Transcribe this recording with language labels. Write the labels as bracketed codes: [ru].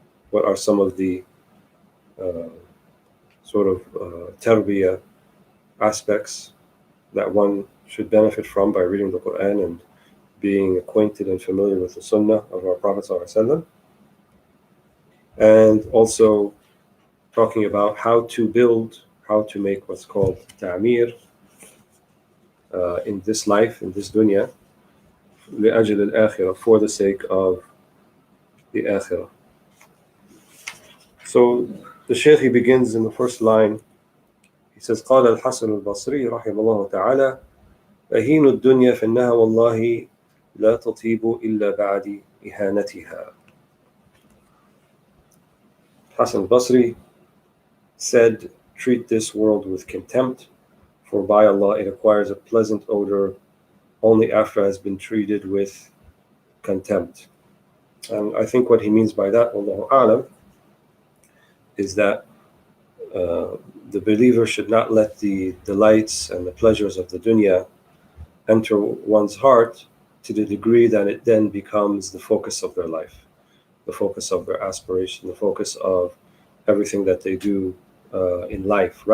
[en] What are some of the tarbiyah aspects that one should benefit from by reading the Quran and being acquainted and familiar with the Sunnah of our Prophet ﷺ, and also talking about how to make what's called ta'mir in this life, in this dunya, [ar] لأجل الآخرة, [en] for the sake of the akhirah. So the Shaykh, he begins in the first line. He says, [ar] قال الحسن البصري رحمه الله تعالى أهين الدنيا فإنها والله لا تطيب إلا بعد إهانتها. [en] Hasan al-Basri said, treat this world with contempt, for by Allah it acquires a pleasant odor only after it has been treated with contempt. And I think what he means by that, Allahu A'lam, is that the believer should not let the delights and the pleasures of the dunya enter one's heart to the degree that it then becomes the focus of their life, the focus of their aspiration, the focus of everything that they do in life.